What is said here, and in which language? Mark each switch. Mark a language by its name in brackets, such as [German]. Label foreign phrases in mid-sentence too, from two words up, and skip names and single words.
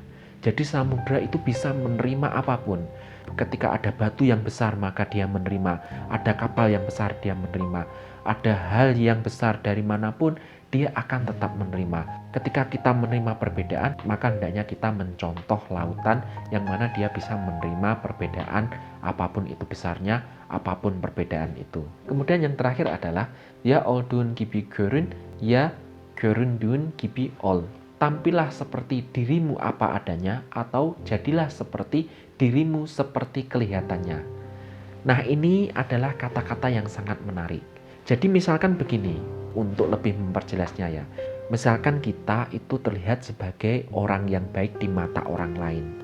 [Indonesian] Jadi samudra itu bisa menerima apapun. Ketika ada batu yang besar maka dia menerima, ada kapal yang besar dia menerima, ada hal yang besar dari manapun dia akan tetap menerima. Ketika kita menerima perbedaan, maka hendaknya kita mencontoh lautan yang mana dia bisa menerima perbedaan apapun itu besarnya, apapun perbedaan itu. Kemudian yang terakhir adalah [Turkish] ya oldun gibi görün, ya göründün gibi ol. [Indonesian] Tampillah seperti dirimu apa adanya, atau jadilah seperti dirimu seperti kelihatannya. Nah, ini adalah kata-kata yang sangat menarik. Jadi misalkan begini, untuk lebih memperjelasnya ya. Misalkan kita itu terlihat sebagai orang yang baik di mata orang lain.